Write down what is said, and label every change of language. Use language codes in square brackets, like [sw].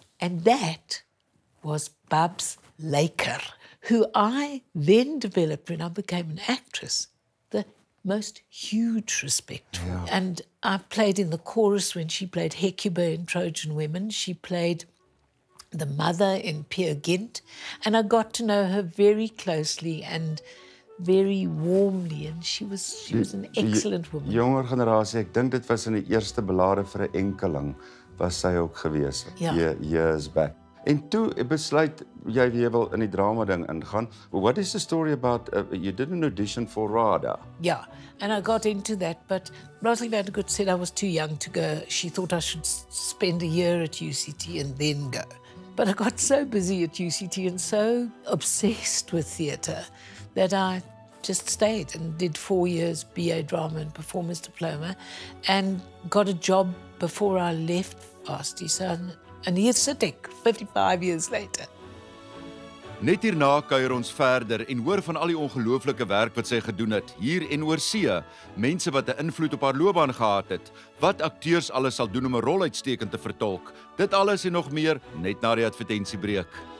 [en] And that was Babs Laker, who I then developed when I became an actress, the most huge respect for. And I played in the chorus when she played Hecuba in Trojan Women. She played the mother in Peer Gynt, and I got to know her very closely and very warmly, and she was an excellent woman. [af] Jonger generasie, ek dink dit was in die eerste belade vir 'n enkeling was sy ook gewees. Ja. [en] Years back. [af] En toe besluit jy weer wil in die drama ding ingaan. [en] What is the story about, you did an audition for RADA? Yeah, and I got into that, but Rosalie Vandergood said I was too young to go. She thought I should spend a year at UCT and then go. But I got so busy at UCT and so obsessed with theatre that I just stayed and did 4 years BA Drama and Performance Diploma and got a job before I left Varsity. And here [af] sit ek, [en] 55 years later. [af] Net hierna kuier ons verder en hoor van al die ongelooflike werk wat sy gedoen het, hier en oor see, mense wat 'n invloed op haar loopbaan gehad het, wat akteurs alles sal doen om 'n rol uitstekend te vertolk. Dit alles en nog meer net na die advertensiebreek.